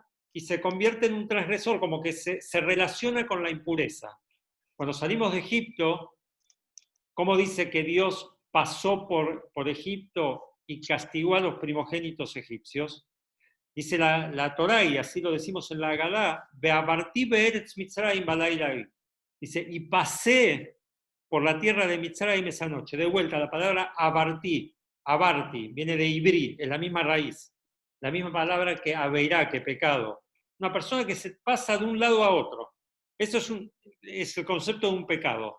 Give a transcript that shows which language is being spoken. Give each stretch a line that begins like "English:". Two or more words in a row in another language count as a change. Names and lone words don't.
Spanish: Y se convierte en un transgresor, como que se relaciona con la impureza. Cuando salimos de Egipto, ¿cómo dice que Dios pasó por Egipto y castigó a los primogénitos egipcios? Dice la Torá, y así lo decimos en la Agadá,
Hebrew: ועברתי בארץ מצרים בלילה.
Spanish: Dice, y pasé por la tierra de Mitzrayim esa noche. De vuelta, la palabra abartí, viene de ibrí, es la misma raíz, la misma palabra que aveirá, que pecado. Una persona que se pasa de un lado a otro. Eso es el concepto de un pecado.